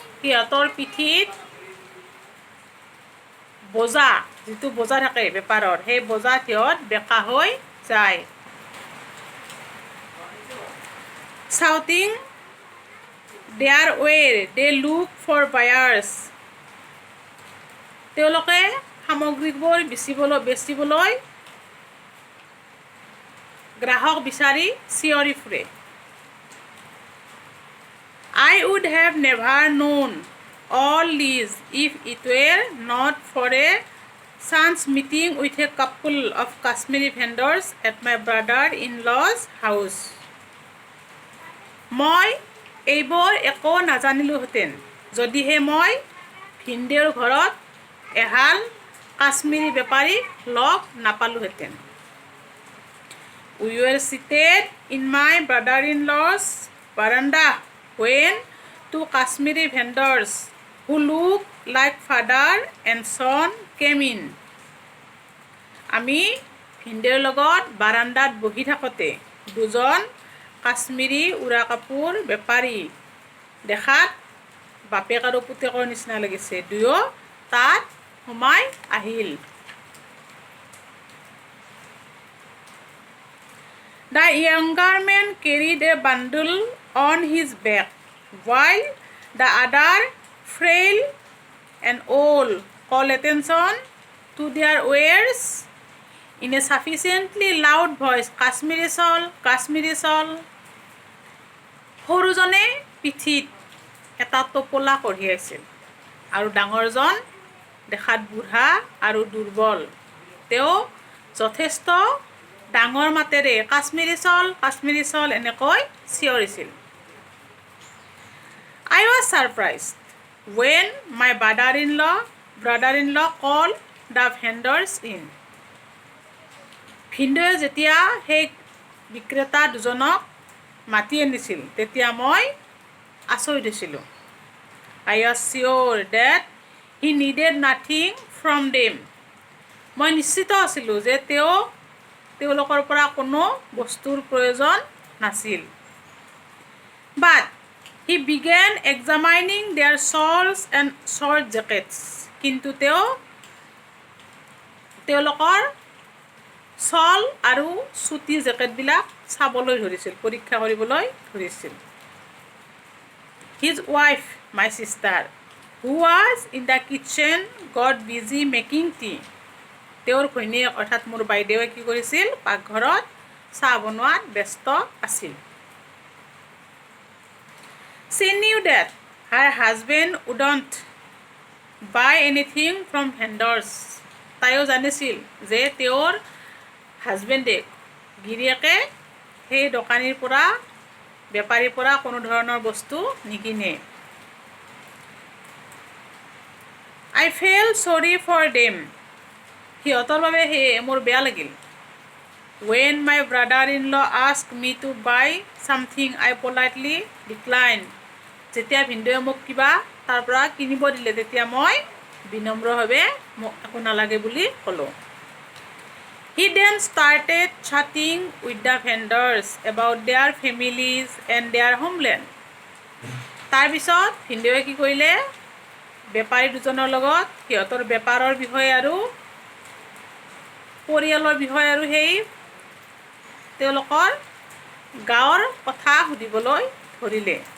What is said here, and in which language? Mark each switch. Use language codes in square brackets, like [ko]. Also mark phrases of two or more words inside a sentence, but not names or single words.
[as] সিহঁতৰ পিঠিত বোজা যিটো বোজা থাকে বেপাৰৰ সেই বোজা সিহঁত বেকা হৈ যায়। [en] Shouting their way, they look for buyers. [as] তেওঁলোকে সামগ্ৰীবোৰ বেচিবলৈ গ্ৰাহক বিচাৰি চিঞৰি ফুৰে। [en] I would have never known all these if it were not for a chance meeting with a couple of Kashmiri vendors at my brother-in-law's house. [as] মই এইবোৰ একো নাজানিলোহেঁতেন যদিহে মই ভিনদেউৰ ঘৰত এহাল কাশ্মীৰী বেপাৰীক লগ নাপালোহেঁতেন। [en] We were seated in my brother-in-law's veranda when two Kashmiri vendors who looked like father and son came in. [as] আমি ভিনদেউৰ লগত বাৰান্দাত বহি থাকোঁতে দুজন কাশ্মীৰী উৰা কাপোৰ বেপাৰী দেখাত বাপেক আৰু পুতেকৰ নিচিনা লাগিছে দুয়ো তাত সোমাই আহিল। [en] The younger man carried a bundle on his back, while the other, frail and old, called attention to their wares in a sufficiently loud voice. Kashmiri shawl, Kashmiri shawl. [as] সৰুজনে পিঠিত এটা টোপোলা কঢ়িয়াইছিল আৰু ডাঙৰজন দেখাত বুঢ়া আৰু দুৰ্বল। তেওঁ যথেষ্ট ডাঙৰ মাতেৰে কাশ্মীৰী চাউল এনেকৈ চিঞৰিছিল। [en] I was surprised when my brother-in-law called the vendors in. [as] ভিনদেউয়ে যেতিয়া সেই বিক্ৰেতা দুজনক মাতি আনিছিল তেতিয়া মই আচৰিত হৈছিলোঁ। [en] I was sure that he needed nothing from them. [as] মই নিশ্চিত আছিলোঁ যে তেওঁলোকৰ পৰা কোনো বস্তুৰ প্ৰয়োজন নাছিল। [en] But he began examining their shawls and short jackets. [as] কিন্তু তেওঁলোকৰ শ্বল আৰু চুটি জেকেটবিলাক চাবলৈ ধৰিছিল, পৰীক্ষা কৰিবলৈ ধৰিছিল। [en] His wife, my sister, who was in the kitchen, got busy making tea. [as] তেওঁৰ ঘৈণীয়েক অৰ্থাৎ মোৰ বাইদেৱে কি কৰিছিল পাকঘৰত চাহ বনোৱাত ব্যস্ত আছিল। [en] She knew that her husband wouldn't buy anything from vendors. [as] তাইও জানিছিল যে তেওঁৰ হাজবেণ্ডে গিৰিয়েকে সেই দোকানীৰ পৰা বেপাৰীৰ পৰা কোনো ধৰণৰ বস্তু নিকিনে। [en] I felt sorry for them. [as] সিহঁতৰ বাবে মোৰ বেয়া লাগিল। [en] When my brother-in-law asked me to buy something, I politely declined. [as] যেতিয়া ভিনদেউয়ে মোক কিবা তাৰ পৰা কিনিব দিলে তেতিয়া মই বিনম্ৰভাৱে মোক একো নালাগে বুলি ক'লোঁ। [en] He then started chatting with the vendors about their families and their homeland. [as] তাৰপিছত ভিনদেউয়ে কি কৰিলে বেপাৰী দুজনৰ লগত সিহঁতৰ বেপাৰৰ বিষয়ে আৰু পৰিয়ালৰ বিষয়ে আৰু সেই তেওঁলোকৰ গাঁৱৰ কথা সুধিবলৈ ধৰিলে।